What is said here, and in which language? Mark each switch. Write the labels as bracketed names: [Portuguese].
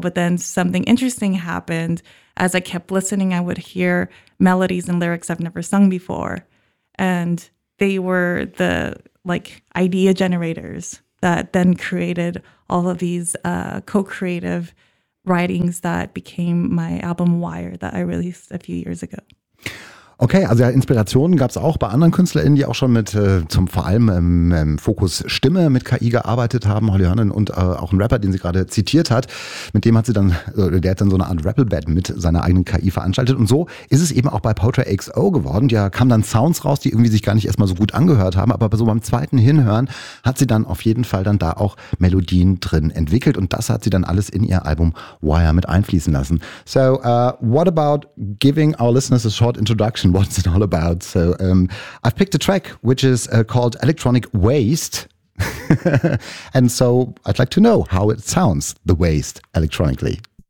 [English] But then something interesting happened. As I kept listening, I would hear melodies and lyrics I've never sung before. And they were the like idea generators that then created all of these co-creative writings that became my album Wire that I released a few years ago. [German] Okay, also ja, Inspirationen gab es auch bei anderen KünstlerInnen, die auch schon mit zum vor allem Fokus Stimme mit KI gearbeitet haben, Holly Hörnen und auch ein Rapper, den sie gerade zitiert hat. Mit dem hat sie dann, der hat dann so eine Art Rappelbad mit seiner eigenen KI veranstaltet. Und so ist es eben auch bei Poetry XO geworden. Ja, kamen dann Sounds raus, die irgendwie sich gar nicht erstmal so gut angehört haben, aber so beim zweiten Hinhören hat sie dann auf jeden Fall dann da auch Melodien drin entwickelt. Und das hat sie dann alles in ihr Album Wire mit einfließen lassen. [English] So, what about giving our listeners a short introduction? What it's all about. So I've picked a track which is called Electronic Waste. And so I'd like to know how it sounds, the waste electronically.